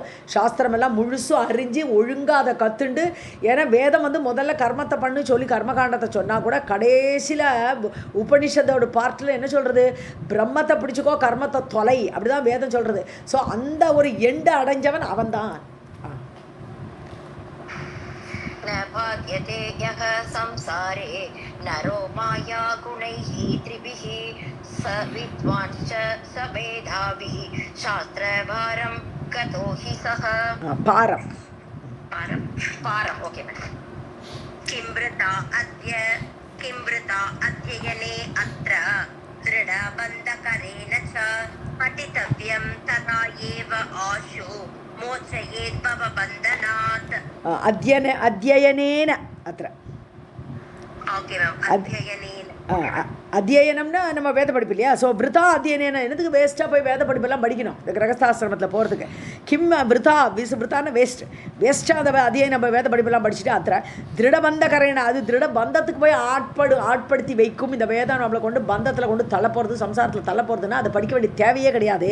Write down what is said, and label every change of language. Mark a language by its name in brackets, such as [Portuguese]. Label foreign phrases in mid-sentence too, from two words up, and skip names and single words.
[Tamil] சாஸ்திரம் எல்லாம் முழுசும் அறிஞ்சு ஒழுங்காக அதை கற்றுண்டு. ஏன்னா வேதம் வந்து முதல்ல கர்மத்தை பண்ணு சொல்லி கர்மகாண்டத்தை சொன்னால் கூட கடைசியில் உபனிஷத்தோட பார்ட்டில் என்ன சொல்கிறது, பிரம்மத்தை பிடிச்சிக்கோ கர்மத்தை தொலை, அப்படி தான் வேதம் சொல்கிறது. ஸோ அந்த ஒரு எண்டை அடைஞ்சவன் அவன் தான். [Sanskrit] न बाध्यते यः संसारे नरो माया गुणैः त्रिभिः स विद्वान् च स मेधावी शास्त्रभारं गतो हि सः. पारम् [English] okay madam. [Sanskrit] किमृता अध्ययने अत्र दृढबन्धकरेण च पठितव्यं तथा एव आशु मोचयेत् भवबन्धनात्. अध्ययनेन अत्र [Tamil] அத்தியனம்னா நம்ம வேத படிப்பு இல்லையா. ஸோ [Sanskrit] वृथा अध्ययनम् [Tamil] என்னதுக்கு வேஸ்ட்டாக போய் வேத படிப்பெல்லாம் படிக்கணும் இந்த கிரகஸ்தாசிரமத்தில் போகிறதுக்கு. [Sanskrit] किं वृथा [Tamil] விருத்தான வேஸ்ட்டாக அந்த அத்தியனம் நம்ம வேத படிப்பெல்லாம் படிச்சுட்டு அத்த [Sanskrit] दृढबन्ध करेण, [Tamil] அது திருட பந்தத்துக்கு போய் ஆட்படுத்தி வைக்கும் இந்த வேதம் நம்மளை கொண்டு பந்தத்தில் கொண்டு தள்ள போகிறது, சம்சாரத்தில் தள்ள போகிறதுன்னா அதை படிக்க வேண்டிய தேவையே கிடையாது.